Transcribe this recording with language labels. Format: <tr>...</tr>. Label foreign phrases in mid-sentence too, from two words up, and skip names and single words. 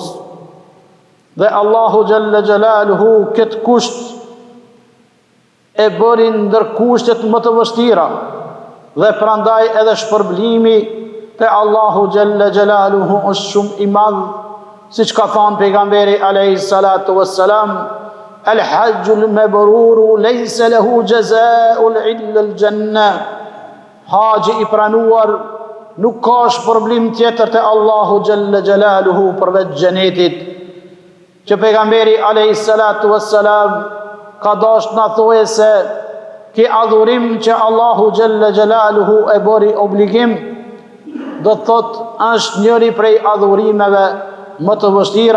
<sq>Dhe Allahu</sq> <ar>جل جلاله</ar> <sq>këtë kusht e bëri ndër kushtet më të vështira, dhe prandaj edhe shpërblimi te Allahu</sq> <ar>جل جلاله</ar> <sq>është shumë i madh, siç ka thënë pejgamberi</sq> <ar>عليه الصلاة والسلام: "الحج المبرور ليس له جزاء إلا الجنة."</ar> <sq>Haxhi i pranuar nuk ka shpërblim tjetër te Allahu</sq> <ar>جل جلاله</ar> <sq>përveç xhenetit. Që pejgamberi</sq> <ar>عليه الصلاة والسلام</ar> <sq>ka dashur na thojë se ki adhurim që Allahu</sq> <ar>جل جلاله</ar> <sq>e bëri obligim, do të thot është njëri prej adhurimeve më të vështira.</sq>